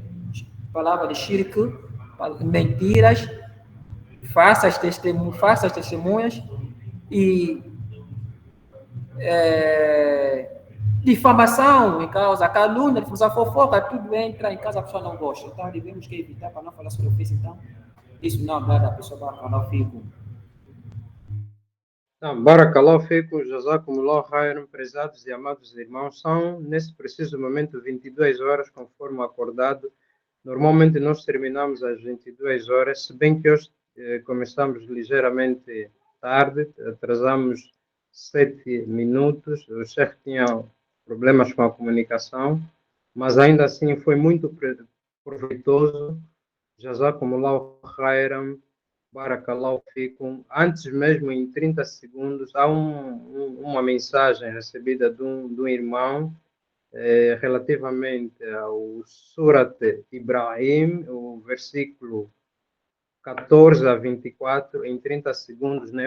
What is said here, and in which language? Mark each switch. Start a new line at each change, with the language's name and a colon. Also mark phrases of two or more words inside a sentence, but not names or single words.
Portuguese: Palavra de shirk, mentiras, falsas testemunhas e difamação em causa, calúnia, difusão, fofoca, tudo entra em casa, a pessoa não gosta. Então devemos que evitar para não falar sobre ofensa. Então, isso não agrada a pessoa para falar fico.
Arabic: بارك الله فيكم، جزاكم الله خيرا,
Portuguese: prezados e amados irmãos. São, nesse preciso momento, 22 horas, conforme acordado. Normalmente nós terminamos às 22 horas, se bem que hoje começamos ligeiramente tarde, atrasamos 7 minutos. O chefe tinha problemas com a comunicação, mas ainda assim foi muito proveitoso.
Arabic: جزاكم الله خيرا. بارك الله فيكم.
Portuguese: Antes mesmo, em 30 segundos, há uma mensagem recebida de um irmão relativamente ao Surat Ibrahim, o versículo 14 a 24, em 30 segundos, né?